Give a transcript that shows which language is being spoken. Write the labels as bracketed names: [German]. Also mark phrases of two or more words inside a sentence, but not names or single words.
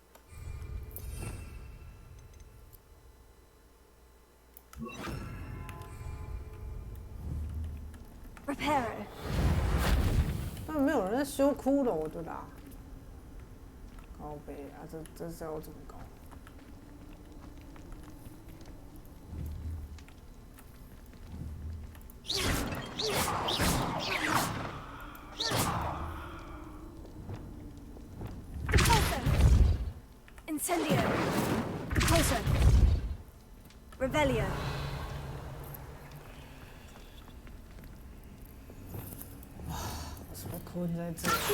[English] Reparo. [Chinese] 但没有人在修骷髅的啦。高杯啊，这是要怎么搞？ [English] Incendio. Repulso. Revelio. [Chinese] 我是被困在这里。